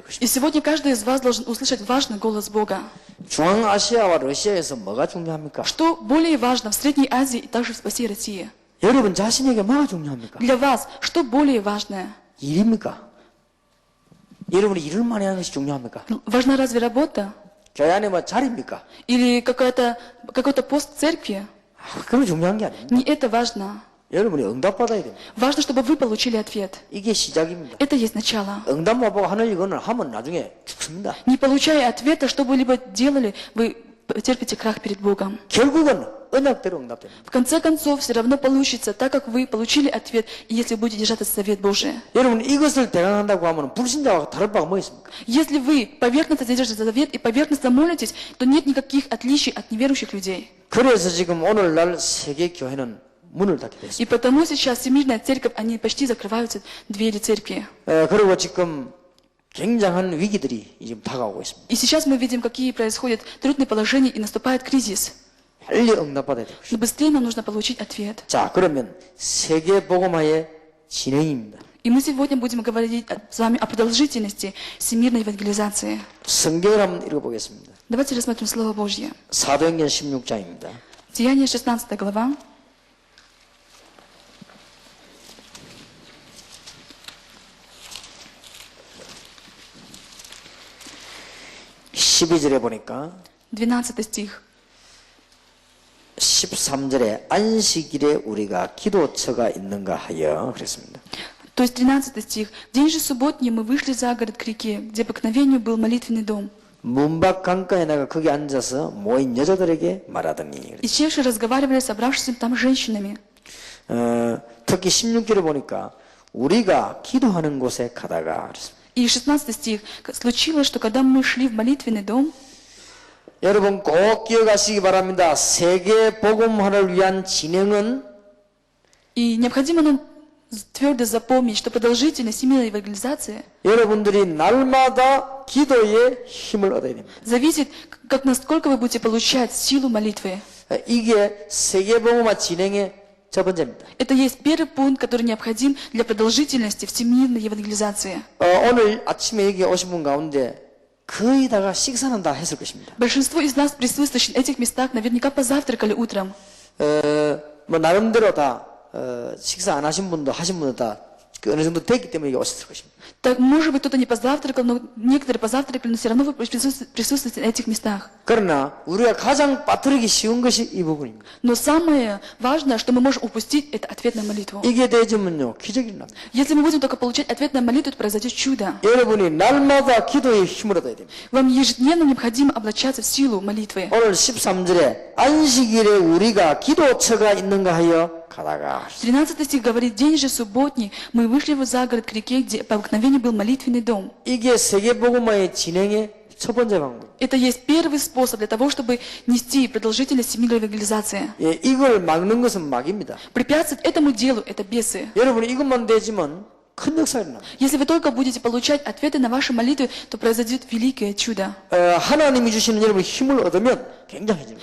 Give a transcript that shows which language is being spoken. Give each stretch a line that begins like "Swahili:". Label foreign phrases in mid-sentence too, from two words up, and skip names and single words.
Russian: И сегодня каждый из вас должен услышать важный голос Бога.
Korean: 중앙아시아와 러시아에서 뭐가 중요합니까?
Russian: Что более важно в Средней Азии и также в всей России?
Korean: 여러분 자신에게 뭐가 중요합니까?
Russian: Для вас что более важное?
Korean: 일입니까? 여러분이 일을 많이 하는 것이 중요합니까?
Russian: Важна разве работа?
Korean: 교회 안에 뭐 자리입니까?
Russian: Или какой-то пост в церкви?
Korean: 그건 중요한 게 아닙니다.
Russian: Не это важно.
Korean: 여러분이 응답받아야 됩니다.
Russian: Важно, чтобы вы получили ответ.
Korean: 이게 시작입니다.
Russian: Это есть начало.
Korean: 응답 못 보고 하늘 이거는 하면 나중에 죽습니다.
Russian: Не получая ответа, что бы либо делали, вы терпите крах перед Богом.
Korean: 결국은 언약대로 응답됩니다.
Russian: В конце концов, все равно получится, так как вы получили ответ, и если будете держать этот совет Божий.
Korean: 여러분 이것을 대강한다고 하면 불신자와 다를 바가 뭐 있습니까?
Russian: Если вы поверхностно держите завет и поверхностно молитесь, то нет никаких отличий от неверующих людей.
Korean: 그래서 지금 오늘날 세계 교회는 문을 닫게 됐습니다.
Russian: И потому сейчас Всемирная Церковь, они почти закрываются двери церкви.
Korean: 그리고 지금 굉장한 위기들이 지금 다가오고 있습니다.
Russian: И сейчас мы видим, какие происходят трудные положения, и наступает кризис.
Korean: 빨리 응답받아야 되고
Russian: Но быстрее нам нужно получить ответ.
Korean: 자, 그러면 세계 복음화의 진행입니다.
Russian: И мы сегодня будем говорить с вами о продолжительности всемирной евангелизации.
Korean: 성경을 한번 읽어보겠습니다.
Russian: Давайте рассмотрим Слово Божье.
Korean: 사도행전 16장입니다.
Russian: Деяние 16 глава.
Korean: 12절에 보니까
Russian: 12 стих.
Korean: 13절에 안식일에 우리가 기도처가 있는가 하여 그랬습니다.
Russian: То есть 13 стих. В день же субботний мы вышли за город к реке, где по обыкновению был молитвенный дом.
Korean: 문밖 강가에 나가 거기 앉아서 모인 여자들에게 말하더니
Russian: И севшие разговаривали с собравшимися там женщинами.
Korean: 특히 16절에 보니까 우리가 기도하는 곳에 가다가 그랬습니다.
Russian: И 16 стих. Случилось, что когда мы шли в молитвенный дом,
Korean: 여러분 꼭 기억하시기 바랍니다. 세계 복음화를 위한 진행은
Russian: и необходимо нам твердо запомнить, что продолжительность всемирной евангелизации
Korean: 여러분들이 날마다 기도의 힘을 얻어야 됩니다.
Russian: зависит, как насколько вы будете получать силу молитвы.
Korean: 이게 세계 복음화 진행의 첫 번째입니다.
Russian: Это есть первый пункт, который необходим для продолжительности всемирной евангелизации.
Korean: 오늘 아침에 여기 오신 분 가운데 거의 다가 식사는 다 했을 것입니다.
Russian: Большинство из нас, присутствующих в этих местах, наверняка позавтракали утром.
Korean: 뭐 나름대로 다 식사 안 하신 분도 하신 분도 다 어느 정도 됐기 때문에 여기 오셨을 것입니다.
Russian: Так, может быть, кто-то не позавтракал, но некоторые позавтракали, но все равно вы присутствуете на этих местах.
Korean: 그러나 우리가 가장 빠뜨리기 쉬운 것이 이 부분입니다.
Russian: Но самое важное, что мы можем упустить, это ответную молитву.
Korean: 이게 되지면요 기적이 일어납니다.
Russian: Если мы будем только получать ответную молитву, то произойдет чудо.
Korean: 여러분이 날마다 기도의 힘을 얻어야 됩니다.
Russian: Вам ежедневно необходимо облачаться в силу молитвы.
Korean: 오늘 13절에 안식일에 우리가 기도처가 있는가 하여 가다가
Russian: 13 стих говорит: «День же субботний, мы вышли за город к реке, где по обыкновению был молитвенный дом».
Korean: 이게 세계 복음화의 진행의 첫 번째 방법.
Russian: Это есть первый способ для того, чтобы нести продолжительность всемирной евангелизации.
Korean: 예, 이걸 막는 것은 막입니다.
Russian: Препятствовать этому делу – это бесы.
Korean: 여러분이 이것만 되지만 큰 역사가 일어납니다.
Russian: Если вы только будете получать ответы на ваши молитвы, то произойдет великое чудо.
Korean: 하나님이 주시는 여러분의 힘을 얻으면 굉장해집니다.